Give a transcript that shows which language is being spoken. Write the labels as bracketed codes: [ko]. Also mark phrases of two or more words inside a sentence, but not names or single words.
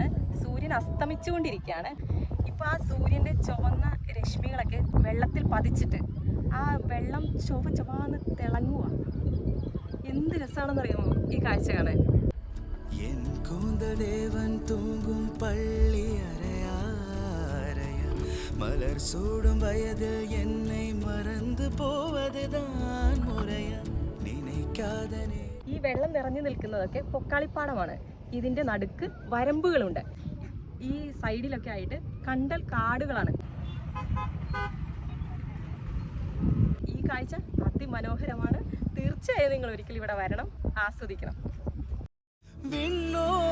[ml] സൂര്യൻ അസ്തമിച്ചുകൊണ്ടിരിക്കുകയാണ്. ഇപ്പോൾ ആ സൂര്യൻ്റെ ചുവന്ന രശ്മികളൊക്കെ വെള്ളത്തിൽ പതിച്ചിട്ട് ആ വെള്ളം ചൊവ്വാന്ന് തിളങ്ങുക. എന്ത് രസമാണെന്നറിയാമോ ഈ കാഴ്ച കാണാൻ. [ta] மலர் சூடும் வயதில் என்னை மறந்து போவதுதான் முறையா நினைக்காதனே. [ml] ഈ വെള്ളം നിറഞ്ഞു നിൽക്കുന്നതൊക്കെ പൊക്കാളിപ്പാടമാണ്. ഇതിന്റെ നടുക്ക് വരമ്പുകളുണ്ട്. ഈ സൈഡിലൊക്കെ ആയിട്ട് കണ്ടൽ കാടുകളാണ്. ഈ കാഴ്ച അതിമനോഹരമാണ്. തീർച്ചയായും നിങ്ങൾ ഒരിക്കൽ ഇവിടെ വരണം, ആസ്വദിക്കണം.